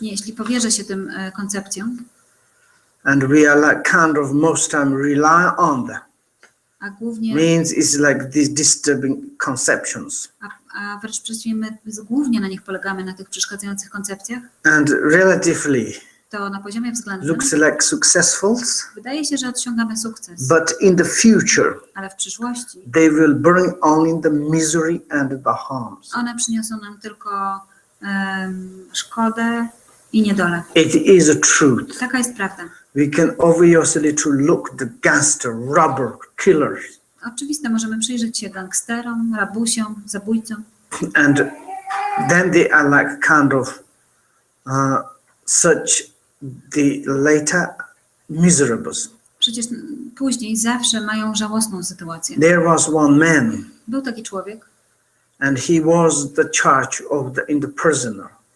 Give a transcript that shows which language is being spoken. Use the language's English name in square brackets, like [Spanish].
[Polish] jeśli powierzę się tym koncepcjom, [English] and we are like kind of most time rely on them, [Polish] a głównie, [English] means it's like these disturbing conceptions, [Polish] a wręcz przeciwnie, my głównie na nich polegamy, na tych przeszkadzających koncepcjach, [English] and relatively [Polish] to na poziomie względnym [English] looks like successful, [Polish] wydaje się, że osiągamy sukces, [English] but in the future [Polish] ale w przyszłości [English] they will bring only the misery and the harms. [Polish] one przyniosą nam tylko szkodę i niedolę. [English] It is a truth. [Polish] Taka jest prawda. [English] We can obviously to look the gangster, robber, killers, [Polish] Oczywiste, możemy przyjrzeć się gangsterom, rabusiom, zabójcom [English] and then they are like kind of such the later miserables. [Polish] Przecież później zawsze mają żałosną sytuację. [English] There was one man, [Polish] Był taki człowiek, [English] and he was the charge of in the prisoner.